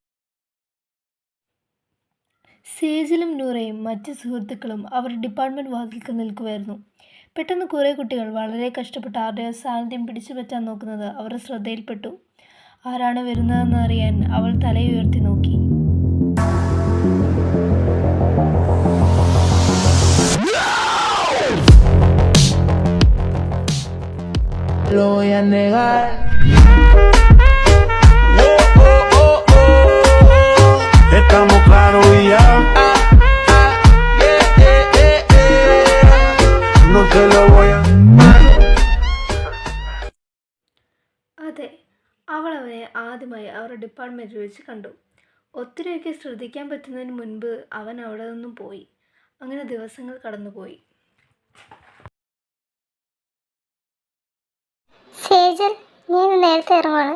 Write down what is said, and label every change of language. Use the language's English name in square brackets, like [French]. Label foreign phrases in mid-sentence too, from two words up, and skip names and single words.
[Malayalam] സേജിലും നൂറയും മറ്റ് സുഹൃത്തുക്കളും അവർ ഡിപ്പാർട്ട്മെൻറ്റ് വാതിൽക്ക് നിൽക്കുമായിരുന്നു. പെട്ടെന്ന് കുറേ കുട്ടികൾ വളരെ കഷ്ടപ്പെട്ട് ആരുടെയോ സാന്നിധ്യം പിടിച്ചു പറ്റാൻ നോക്കുന്നത് അവരുടെ ശ്രദ്ധയിൽപ്പെട്ടു. ആരാണ് വരുന്നതെന്ന് അറിയാൻ അവൾ തലയുയർത്തി നോക്കി. [Spanish] Lo voy a negar. Estamos claros y ya. No te lo voy a. [Malayalam] അതെ, അവൾ അവനെ ആദ്യമായി അവരുടെ ഡിപ്പാർട്ട്മെൻറ്റിൽ വെച്ച് കണ്ടു. ഒത്തിരിയൊക്കെ ശ്രദ്ധിക്കാൻ പറ്റുന്നതിന് മുൻപ് അവൻ അവിടെ നിന്നും പോയി. അങ്ങനെ ദിവസങ്ങൾ കടന്നുപോയി. സേജൽ, ഞാൻ നേരത്തെ ഇറങ്ങുവാണ്.